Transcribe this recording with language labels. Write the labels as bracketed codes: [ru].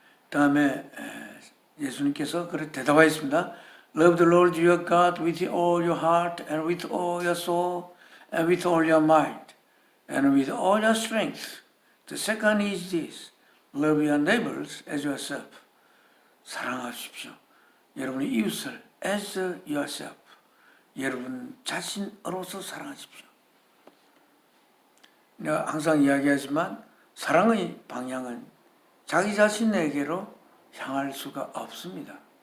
[ko] 다음에 예수님께서 그렇게 대답하였습니다. [en] Love the Lord your God with all your heart and with all your soul and with all your mind and with all your strength. The second is this. Love your neighbors as yourself. [ko] 사랑하십시오. 여러분의 이웃을 [en] as yourself. [ko] 여러분 자신으로서 사랑하십시오. 내가 항상 이야기하지만 사랑의 방향은 자기 자신에게로 향할 수가 없습니다.